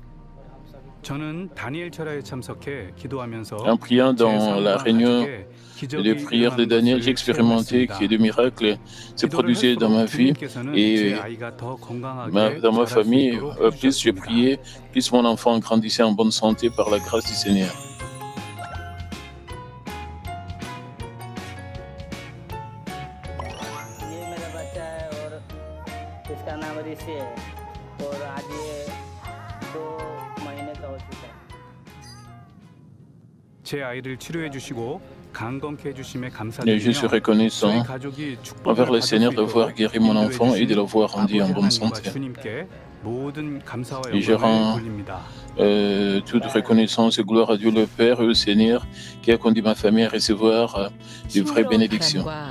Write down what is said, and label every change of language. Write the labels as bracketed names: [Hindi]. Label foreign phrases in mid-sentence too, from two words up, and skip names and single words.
[French] En priant dans la réunion de prière de Daniel, j'ai expérimenté que des miracles se produisaient dans ma vie et dans ma famille. Plus je priais, plus mon enfant grandissait en bonne santé par la grâce du Seigneur. [Hindi] इसका नाम ऋषि है और आज ये 2 महीने का हो चुका है. [French] Et je suis reconnaissant envers le Seigneur de voir guéri mon enfant et de l'avoir rendu en bonne santé. Et je rends toute reconnaissance et gloire à Dieu le Père et au Seigneur qui a conduit ma famille à recevoir de vraies bénédictions.